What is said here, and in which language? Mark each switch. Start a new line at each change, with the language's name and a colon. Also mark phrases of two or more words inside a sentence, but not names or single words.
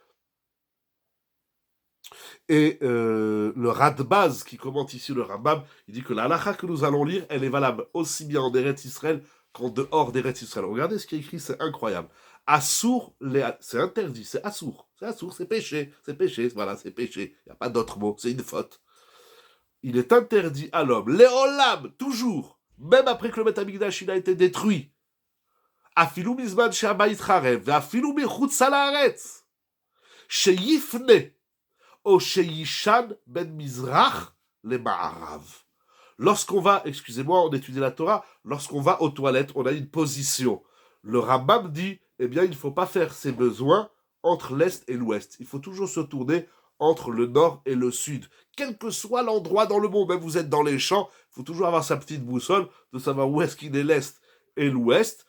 French: Et le Radbaz qui commente ici le Rambam, il dit que la halacha que nous allons lire, elle est valable aussi bien en Eretz Israël qu'en dehors d'Eretz Israël. Regardez ce qui est écrit, c'est incroyable. Assour, c'est interdit, c'est assour, c'est péché, voilà, c'est péché. Il n'y a pas d'autre mot, c'est une faute. Il est interdit à l'homme, léolam, toujours, même après que le
Hebrew: בית המקדש
French: a été détruit,
Hebrew: אפילו בזמן שהבית חרב אפילו בחוץ לארץ, שיפנה או שישן בין מזרח למערב.
French: Lorsqu'on va, excusez-moi, on étudie la Torah, lorsqu'on va aux toilettes, on a une position. Le Rambam dit, eh bien, il ne faut pas faire ses besoins entre l'Est et l'Ouest. Il faut toujours se tourner entre le Nord et le Sud. Quel que soit l'endroit dans le monde, même vous êtes dans les champs, il faut toujours avoir sa petite boussole de savoir où est-ce qu'il est l'Est et l'Ouest.